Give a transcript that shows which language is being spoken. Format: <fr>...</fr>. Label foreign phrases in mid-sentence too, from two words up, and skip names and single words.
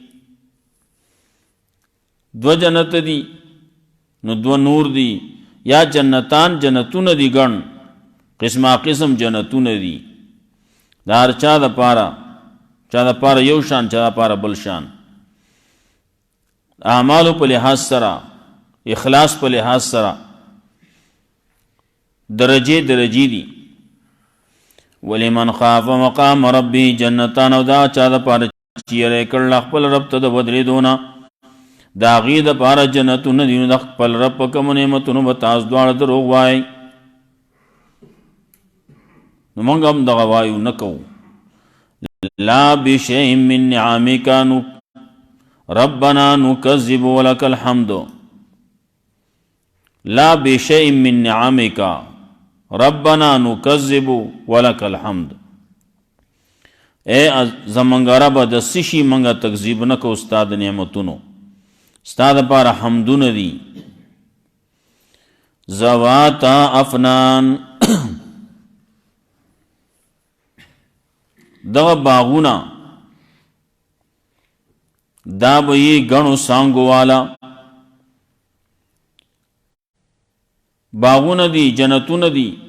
<ps>دو جنت دی نو دو نور دی یا جنتان جنتون دی گن قسمه قسم جنتونه دي دا هر چا د پاره یو شان، چا د پاره بل شان، اعمالو په لحاظ سره، اخلاص په لحاظ سره درجه دي.</ps> <ar>ولمن خاف مقام ربی جنتان،</ar> <ps>او دا چا د پاره چې یې کړل خپل رب ته د ودرېدونه، د هغې دپاره جنتونه دي. نو د خپل رب په کومو نعمتونو به تاسو دواړه دروغ وایئ. نو موږ هم دغه وایو، نه کوو.</ps> <ar>لا بشیء من نعمک ربنا نکذب ولک الحمد. لا بشیء من نعمک ربنا نکذب ولک الحمد.</ar> <ps>اے زمونږ ربه د څه شي موږ تکذیب نه کوو ستا د نعمتونو، ستا دپاره حمدونه دي.</ps> <ar>ذواتا افنان،</ar> <ps>دغه باغونه دا به یې ګڼو څانګو والا باغونه دي، جنتونه دي.</ps>